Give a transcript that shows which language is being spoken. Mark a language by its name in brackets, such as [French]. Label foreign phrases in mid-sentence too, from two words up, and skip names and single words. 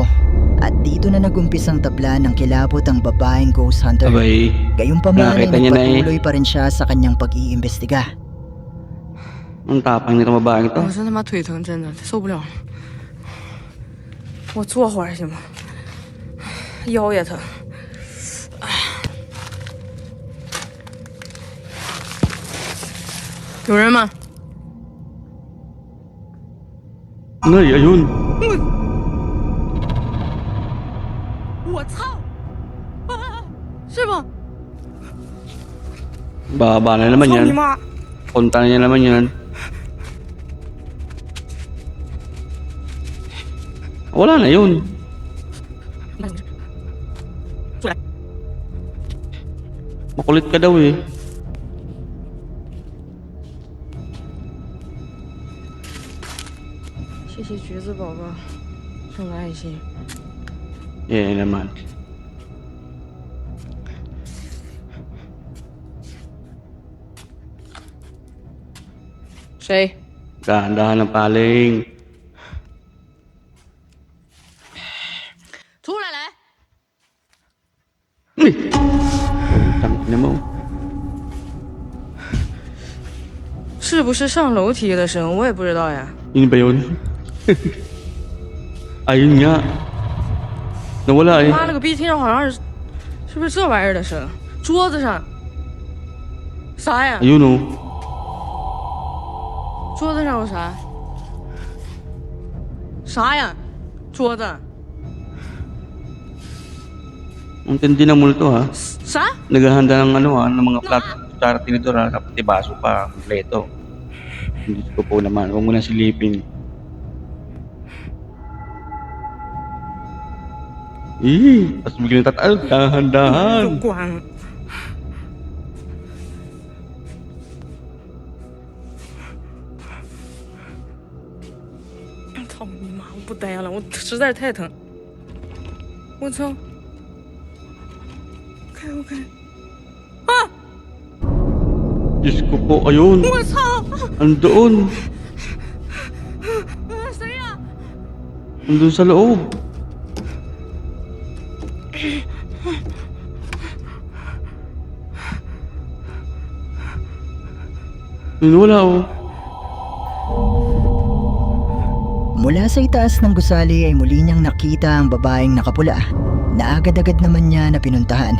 [Filipino] At dito na nagumpisang tablan ng kilabot ang babaeng [English] ghost hunter. [Filipino] Abay, Gayunpaman ay nakita niya na eh. nagpatuloy pa rin siya sa kanyang pag-iimbestiga. ang tapang nito babaeng ito. [Chinese] 我真他妈腿疼，真的受不了了。我坐会儿行吗？腰也疼。有人吗？ [Filipino] Nay, ayun. [Chinese] 我操！啊，是吗？ [Filipino] Baba na naman [Chinese] 操 [Filipino] yan. [Chinese] 你妈！ [Filipino] Punta na niya naman yan. Wala na yun. [Chinese] 出来！ [Filipino] Makulit ka daw eh. [Chinese] 谢谢橘子宝宝送的爱心。 [Filipino] Yeah naman. [Chinese] 谁？ [Filipino] Dahan-dahan ng paling. [Chinese] 出来来！ [Filipino] Tangina mo. [Chinese] 是不是上楼梯的声？我也不知道呀。 [Filipino] Yun ba yun? Ayun nga. Nawala eh. [Chinese] 妈了个逼！听着好像是不是这玩意儿的声？桌子上啥呀？ [Filipino] Ayun oh. [Chinese] 桌子上有啥？啥呀？桌子？ [Filipino] Ang tindi ng multo ha. [Chinese] 啥？ [Filipino] Naghahanda ng ano ha, ng mga plat, kutsara, tinidor ha, kapati baso pa, kompleto. Hindi ko po naman, huwag mo na silipin. Tapos biglang tataal, dahan-dahan. [Chinese] 都关了。操你妈！我不待了，我实在是太疼。我操！开我开！啊！ [Filipino] Diyos ko po, ayun, [Chinese] 我操！ [Filipino] andoon, [Chinese] 谁呀？ [Filipino] andun sa loob. Yun, wala oh. Mula sa itaas ng gusali ay muli niyang nakita ang babaeng nakapula na agad-agad naman niya na pinuntahan.